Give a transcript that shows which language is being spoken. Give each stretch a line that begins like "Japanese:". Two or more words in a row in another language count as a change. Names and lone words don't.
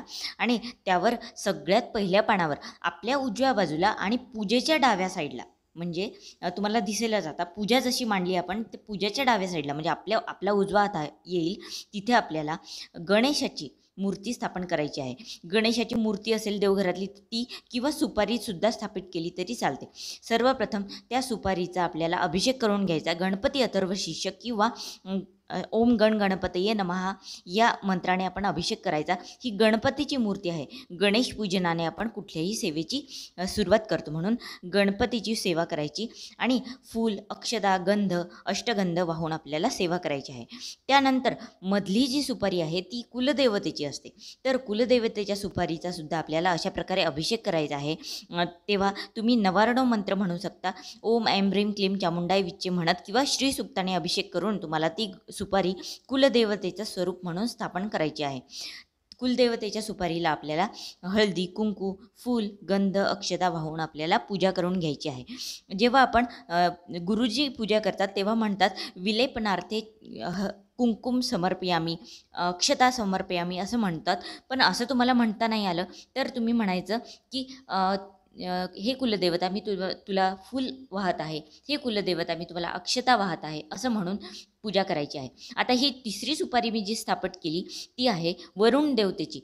Marathi: आणि त्यावर सगळ्यात पहिल्या पानावर आपल्या उजव्या बाजूला आणि पूजेच्या डाव्या साईडला, म्हणजे तुम्हाला दिसेलच आता पूजा जशी मांडली आपण ते पूजाच्या डाव्या साईडला म्हणजे आपला उजवा हात येईल तिथे आपल्याला गणेशाची मूर्ती स्थापन करायची आहे. गणेशाची मूर्ती असेल देवघरातली ती किंवा सुपारीसुद्धा स्थापित केली तरी चालते. सर्वप्रथम त्या सुपारीचा आपल्याला अभिषेक करून घ्यायचा. गणपती अथर्व शीर्षक किंवा
Sanskrit: ओम गण गणपतये नमः
Marathi: या मंत्राने आपण अभिषेक करायचा. ही गणपतीची मूर्ती आहे. गणेश पूजनाने आपण कुठल्याही सेवेची सुरुवात करतो म्हणून गणपतीची सेवा करायची आणि फूल, अक्षता, गंध, अष्टगंध वाहून आपल्याला सेवा करायची आहे. त्यानंतर मधली जी सुपारी आहे ती कुलदेवतेची असते. तर कुलदेवतेच्या सुपारीचा सुद्धा आपल्याला अशा प्रकारे अभिषेक करायचा आहे. तेव्हा तुम्ही नवार्णव मंत्र म्हणू शकता.
Sanskrit: ओम ऐं ह्रीं क्लीं चामुंडाय विच्चे
Marathi: म्हणत किंवा श्री सुक्ताने अभिषेक करून तुम्हाला ती सुपारी कुलदेवतेचं स्वरूप म्हणून स्थापन करायची आहे. कुलदेवतेच्या सुपारीला आपल्याला हळदी, कुंकू, फूल, गंध, अक्षता वाहून आपल्याला पूजा करून घ्यायची आहे. जेव्हा आपण गुरुजी पूजा करतात तेव्हा म्हणतात
Sanskrit: विलेपनार्थे कुंकुम समर्पयामी, अक्षता समर्पयामी
Marathi: असं म्हणतात. पण असं तुम्हाला म्हणता नाही आलं तर तुम्ही म्हणायचं की हे कुलदेवता मी तुला फूल वाहत आहे, हे कुलदेवता मी तुम्हाला अक्षता वाहत आहे, असं म्हणून पूजा करायची आहे. आता ही तिसरी सुपारी मी जी स्थापित केली ती आहे वरुण देवतेची.